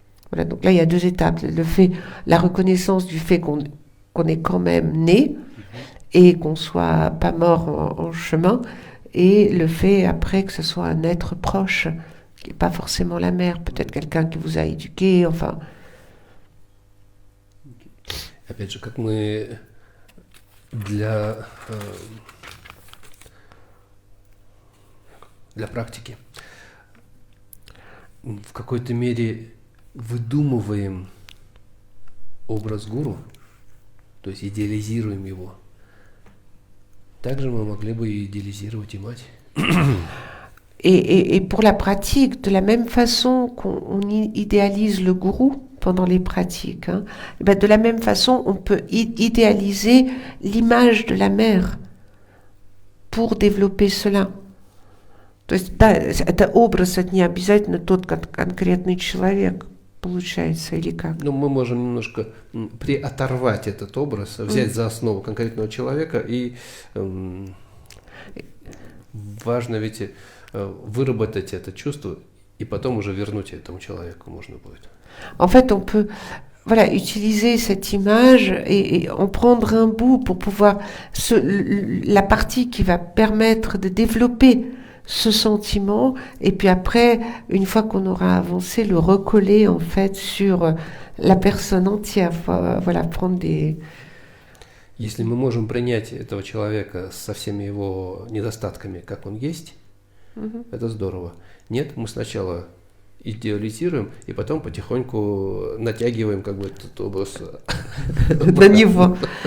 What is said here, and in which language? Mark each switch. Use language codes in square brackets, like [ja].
[fr] Voilà, donc là il y a 2 étapes, la reconnaissance du fait qu'on est quand même né et qu'on soit pas mort en chemin, et le fait après que ce soit un être proche, qui n'est pas forcément la mère, peut-être quelqu'un qui vous a éduqué, enfin. [ru] Опять же, как мы для практики в какой-то мере выдумываем образ гуру, то есть идеализируем его, также мы могли бы идеализировать и мать. [fr] Et pour la pratique, de la même façon qu'on idéalise le gourou pendant les pratiques, hein, ben de la même façon, on peut idéaliser l'image de la mère pour développer cela. [ru] То есть, да, это образ, это не обязательно тот конкретный человек, получается, или как? Ну, мы можем немножко приоторвать этот образ, взять за основу конкретного человека, и важно ведь выработать это чувство, и потом уже вернуть этому человеку можно будет. [fr] En fait, on peut utiliser cette image et en prendre un bout pour pouvoir la partie qui va permettre de développer ce sentiment, et puis après, une fois qu'on aura avancé, le recoller en fait sur la personne entière. Voilà, prendre des... [ru] Если мы можем принять этого человека со всеми его недостатками, как он есть, это здорово. Нет, мы сначала идеализируем, и потом потихоньку натягиваем как бы этот образ на него.